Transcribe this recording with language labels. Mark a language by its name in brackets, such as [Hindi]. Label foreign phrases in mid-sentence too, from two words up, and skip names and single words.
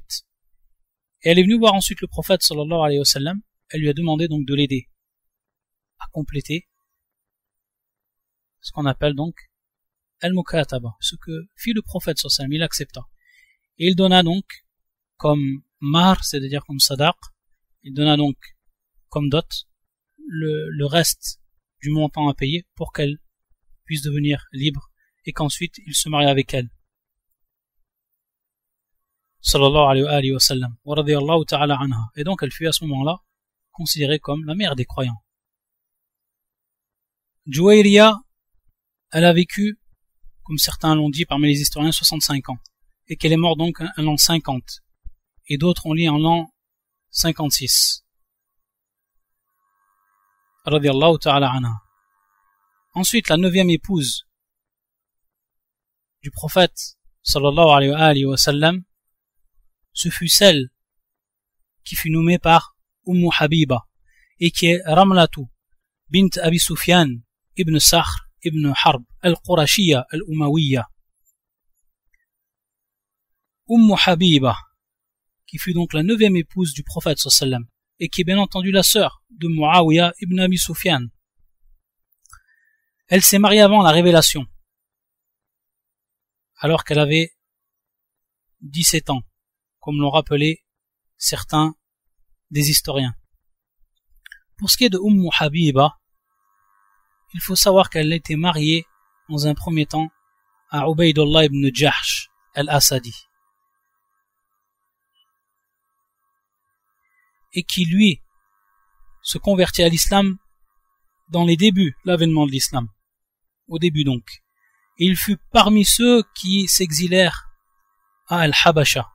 [French] Et elle est venue voir ensuite le prophète [Arabic] صلى الله عليه وسلم, [French] elle lui a demandé donc de l'aider à compléter ce qu'on appelle donc al-mukataba, ce que fit le prophète [Arabic] صلى الله عليه وسلم, [French] il accepta. Et il donna donc comme mar, c'est-à-dire comme sadaq, il donna donc comme dot le reste du montant à payer pour qu'elle puisse devenir libre et qu'ensuite il se marie avec elle. [Arabic] صلى الله عليه وسلم. ورضي الله تعالى عنها. [French] Et donc elle fut à ce moment-là considérée comme la mère des croyants. Juwayriya, elle a vécu, comme certains l'ont dit parmi les historiens, 65 ans. Et qu'elle est morte donc en l'an 50. Et d'autres ont dit en l'an 56. [Arabic] رضي الله تعالى عنها. [French] Ensuite, la 9e épouse du prophète [Arabic] صلى الله عليه وسلم, [French] ce fut celle qui fut nommée par Habiba et qui est Ramlatu bint Abi Sufyan ibn Sakhr ibn Harb al-Qurashiyya al-Umawiya. Habiba, qui fut donc la 9e épouse du prophète [Arabic] صلى الله عليه وسلم [French] et qui est bien entendu la sœur de Muawiya ibn Abi Sufyan. Elle s'est mariée avant la révélation, alors qu'elle avait 17 ans, comme l'ont rappelé certains des historiens. Pour ce qui est de Habiba, il faut savoir qu'elle était mariée dans un premier temps à Ubaydullah ibn Jahsh al-Asadi, et qui lui se convertit à l'islam dans les débuts, l'avènement de l'islam, au début donc. Et il fut parmi ceux qui s'exilèrent à Al-Habasha.